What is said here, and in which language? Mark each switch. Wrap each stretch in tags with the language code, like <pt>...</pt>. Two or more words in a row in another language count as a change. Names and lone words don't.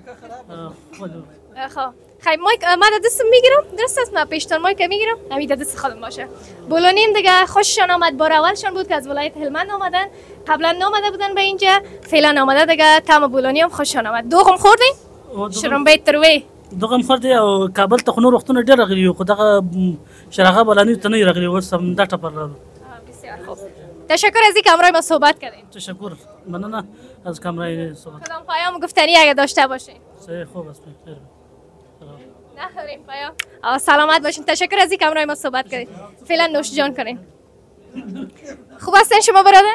<fa>خب خیلی ما دست میگیرم درست است ما پیشتان مایک میگیرم همین دست خودم باشه. بولانیم دیگه خوششان آمد بار اولشان بود که از ولایت هلمند آمدن قبلا نامده بودن به اینجا فعلا آمده دیگه طعم بولانی هم خوششان آمد. دوغم خوردین؟ شرمبیت تروی دوغم خوردی</fa> <ps>او کابل ته خو نور وختونه ډیر راغلی یو خو دغه شراغه بولانی ته نه راغلی اوس هم دا ټپر راغلی.</ps> <fa>بسیار خوب. تشکر از اینکه همراه ما صحبت کردین. تشکر مننه از کامرای صحبت. کدام پیام گفتنی اگه داشته باشین؟ خوب است خیر. نداریم پیام. سلامت باشین. تشکر از اینکه همراه ما صحبت کردین. فعلا نوش جان کنین. خوب هستین شما برادر؟</fa>